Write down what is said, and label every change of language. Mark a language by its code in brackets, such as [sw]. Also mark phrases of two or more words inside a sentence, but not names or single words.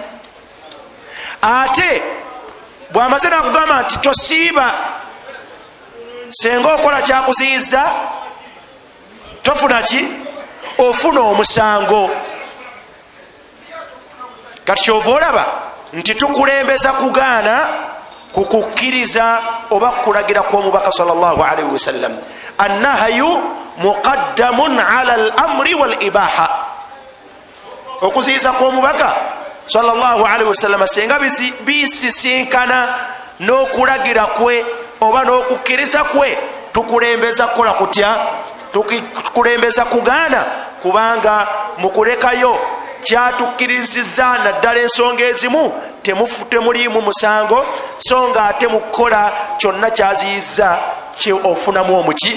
[lg] Ate bwamaze nakugamba nti tosiiba, senga okola kyakuziyiza tofuna ki? Ofuna omusango. Kati kyova olaba nti tukulembeza kugaana kukukkiriza oba kukulagira kw'omubaka [ar] صلى الله عليه وسلم. النهي مقدم على الأمر والإباحة. [lg] Okuziyiza kw'omubaka [ar] صلى الله عليه وسلم [lg] senga bisisinkana n'okulagira kwe oba n'okukkiriza kwe, tukulembeza kukola kutya? Tukulembeza kugaana, kubanga mukulekayo kyatukkiriziza naddala ensonga ezimu temuliimu musango, so nga ate mukukola kyonna kyaziyiza ofunamu omuki?